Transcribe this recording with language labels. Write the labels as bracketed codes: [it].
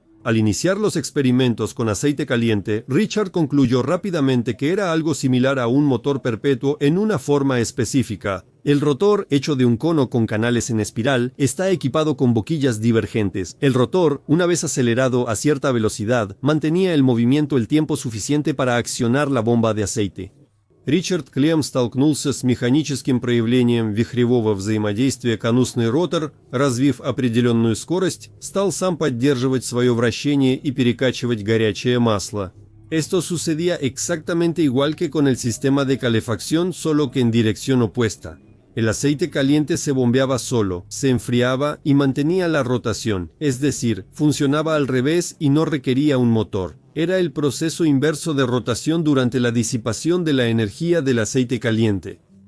[es] Al iniciar los experimentos con aceite caliente, Richard concluyó rápidamente que era algo similar a un motor perpetuo en una forma específica. El rotor, hecho de un cono con canales en espiral, está equipado con boquillas divergentes. El rotor, una vez acelerado a cierta velocidad, mantenía el movimiento el tiempo suficiente para accionar la bomba de aceite. [ru] Ричард Клем столкнулся с механическим проявлением вихревого взаимодействия. Конусный ротор, развив определенную скорость, стал сам поддерживать свое вращение и перекачивать горячее масло. [es] Esto sucedía exactamente igual que con el sistema de calefacción, solo que en dirección opuesta. El aceite caliente se bombeaba solo, se enfriaba y mantenía la rotación, es decir, funcionaba al revés y no requería un motor. Era el proceso inverso de rotación durante la disipación de la energía del aceite caliente.